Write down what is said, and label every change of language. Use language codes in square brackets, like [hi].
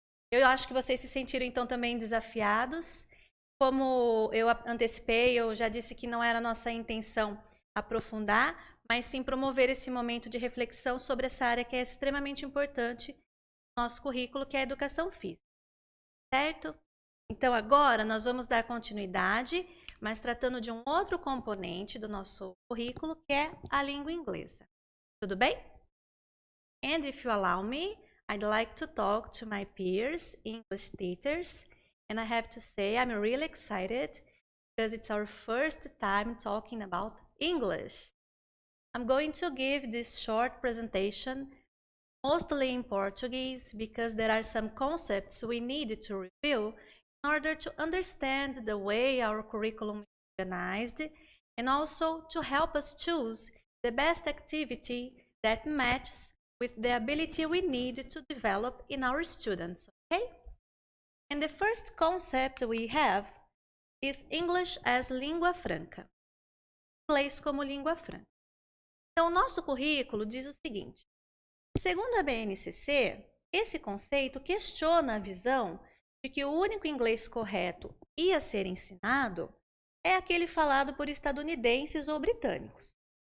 [pt] Eu acho que vocês se sentiram então também desafiados. Como eu antecipei, eu já disse que não era nossa intenção aprofundar, mas sim promover esse momento de reflexão sobre essa área que é extremamente importante no nosso currículo, que é a educação física. Certo? Então agora nós vamos dar continuidade, mas tratando de um outro componente do nosso currículo, que é a língua inglesa. Tudo bem? [en] And if you allow me, I'd like to talk to my peers, English teachers, and I have to say I'm really excited because it's our first time talking about English. I'm going to give this short presentation mostly in Portuguese because there are some concepts we need to review in order to understand the way our curriculum is organized and also to help us choose the best activity that matches with the ability we need to develop in our students, okay? And the first concept we have is English as língua franca. [pt] Inglês como língua franca. Então, o nosso currículo diz o seguinte: segundo a BNCC, esse conceito questiona a visão de que o único inglês correto e a ser ensinado é aquele falado por estadunidenses ou britânicos.